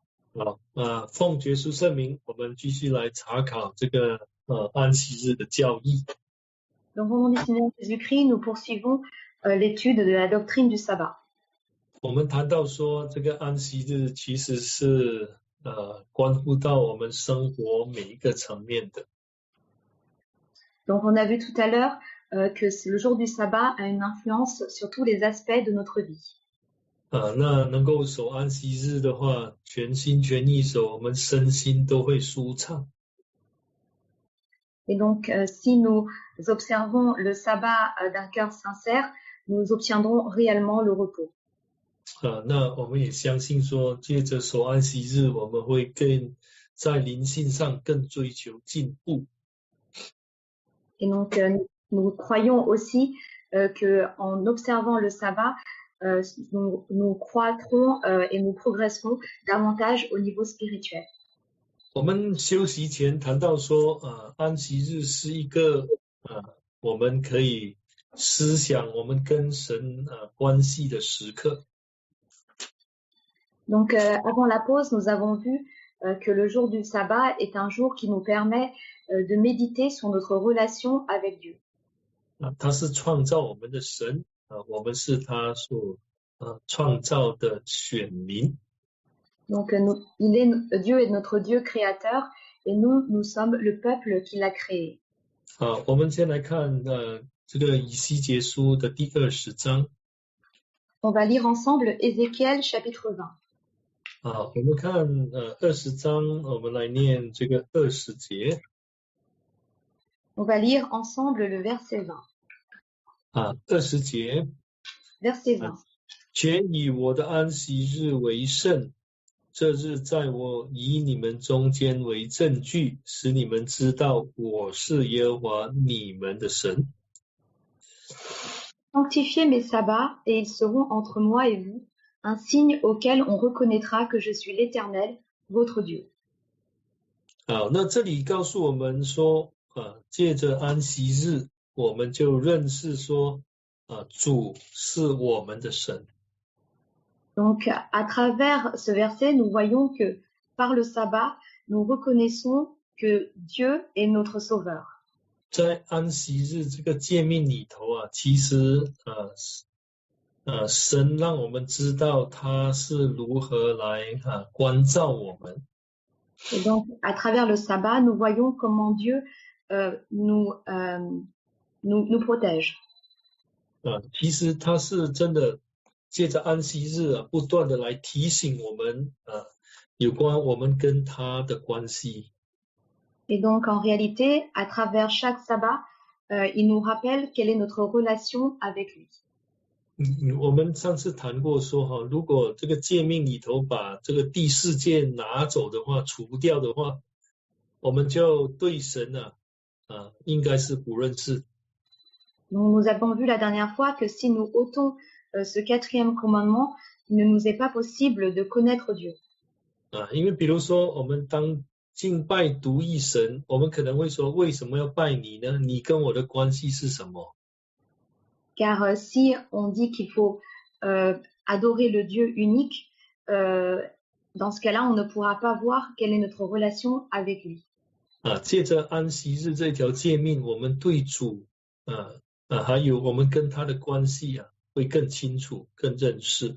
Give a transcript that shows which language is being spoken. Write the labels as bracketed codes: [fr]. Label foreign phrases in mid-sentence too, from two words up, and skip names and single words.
[zh] 好，奉耶稣圣名，我们继续来查考这个安息日的教义。 [fr] Donc, au nom du Seigneur Jésus-Christ, nous poursuivons l'étude de la doctrine du sabbat. [zh] 我们谈到说，这个安息日其实是关乎到我们生活每一个层面的。 [fr] Donc, on a vu tout à l'heure que le jour du sabbat a une influence sur tous les aspects de notre vie. [zh] 那能够守安息日的话，全心全意守，我们身心都会舒畅。 [fr] Et donc, si nous observons le sabbat d'un cœur sincère, nous obtiendrons réellement le repos. [zh] 那我们也相信说，借着守安息日，我们会更在灵性上更追求进步。 [fr] Et donc, nous croyons aussi qu'en observant le sabbat, nous croîtrons et nous progresserons davantage au niveau spirituel. [zh] 我们休息前谈到说，安息日是一个我们可以思想我们跟神关系的时刻。 [fr] Donc, avant la pause, nous avons vu que le jour du sabbat est un jour qui nous permet de méditer sur notre relation avec Dieu. [zh] 他是创造我们的神，我们是他所创造的选民。 [fr] Donc, Dieu est notre Dieu créateur et nous sommes le peuple qu'il a créé. [zh] 我们先来看这个以西结书的第20章。 [fr] On va lire ensemble Ézéchiel chapitre 20. [zh] 我们看20章，我们来念这个20节。 [fr] On va lire ensemble le verset 20. [zh] 20 节。 [fr] Verset 20. [zh] 且以我的安息日为圣，这日在我以你们中间为证据，使你们知道我是耶和华你们的神。 [fr] Sanctifiez mes sabbats, et ils seront entre moi et vous, un signe auquel on reconnaîtra que je suis l'Éternel, votre Dieu. [zh] 那这里告诉我们说，借着安息日，我们就认识说，主是我们的神。 [fr] Donc, à travers ce verset, nous voyons que par le sabbat, nous reconnaissons que Dieu est notre sauveur. [zh] 在安息日这个诫命里头其实神让我们知道他是如何来关照我们。 [fr] Et donc, à travers le sabbat, nous voyons comment Dieu nous protège. [zh] 其实他是真的借着安息日不断的来提醒我们有关我们跟他的关系。 [fr] Et donc, en réalité, à travers chaque sabbat, il nous rappelle quelle est notre relation avec lui. [zh] 我们上次谈过说如果这个诫命里头把这个第4诫拿走的话，除掉的话，我们就对神应该是不认识。 [fr] Donc, nous avons vu la dernière fois que si nous ôtons ce 4e commandement, il ne nous est pas possible de connaître Dieu. [zh] 因为比如说我们当敬拜独一神，我们可能会说为什么要拜你呢？你跟我的关系是什么？ [fr] Car si on dit qu'il faut adorer le Dieu unique, dans ce cas-là, on ne pourra pas voir quelle est notre relation avec lui. [zh] 借着安息日这条诫命，我们对主还有我们跟他的关系会更清楚、更认识。